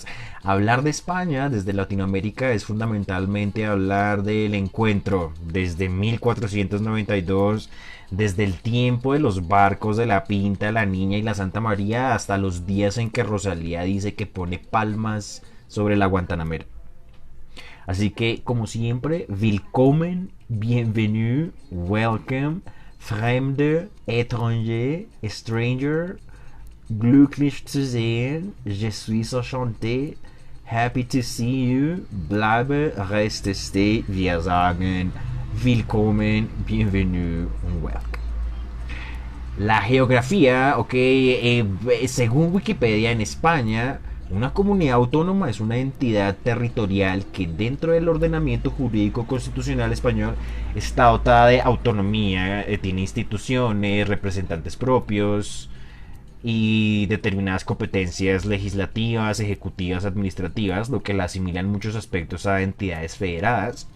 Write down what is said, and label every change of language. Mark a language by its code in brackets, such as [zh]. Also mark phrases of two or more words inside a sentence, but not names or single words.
[es] Hablar de España desde Latinoamérica es fundamentalmente hablar del encuentro desde 1492, desde el tiempo de los barcos de la Pinta, la Niña y la Santa María, hasta los días en que Rosalía dice que pone palmas sobre la Guantanamera. Así que, como siempre, [en] willkommen, bienvenue, welcome, fremde, étranger, stranger, [de] glücklich zu sehen, [fr] je suis enchanté, [en] happy to see you, [de] bleibe, reste, stay, wir sagen, willkommen, bienvenue, [en] welcome. [es] La geografía, según Wikipedia, en España, una comunidad autónoma es una entidad territorial que dentro del ordenamiento jurídico constitucional español está dotada de autonomía, tiene instituciones, representantes propios y determinadas competencias legislativas, ejecutivas, administrativas, lo que la asimila en muchos aspectos a entidades federadas.